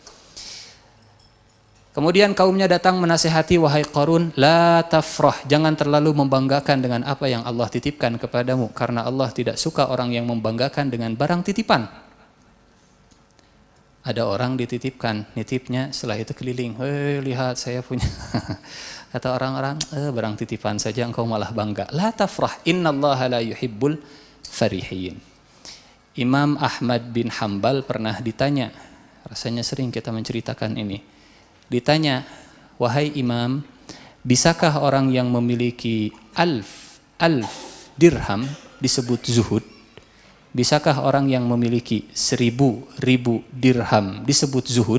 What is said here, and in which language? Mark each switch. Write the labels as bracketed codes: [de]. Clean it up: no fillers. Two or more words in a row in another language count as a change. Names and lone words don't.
[id] Kemudian kaumnya datang menasihati, wahai Qarun, [ar] لا تفرح, [id] jangan terlalu membanggakan dengan apa yang Allah titipkan kepadamu, karena Allah tidak suka orang yang membanggakan dengan barang titipan. Ada orang dititipkan, nitipnya, setelah itu keliling, lihat saya punya. Kata orang-orang, barang titipan saja engkau malah bangga. [ar] لا تفرح، إن الله لا يحب الفرحين. [id] Imam Ahmad bin Hambal pernah ditanya, rasanya sering kita menceritakan ini. Ditanya, wahai Imam, bisakah orang yang memiliki [ar] ألف درهم [id] disebut zuhud? Bisakah orang yang memiliki 1000 dirham disebut zuhud?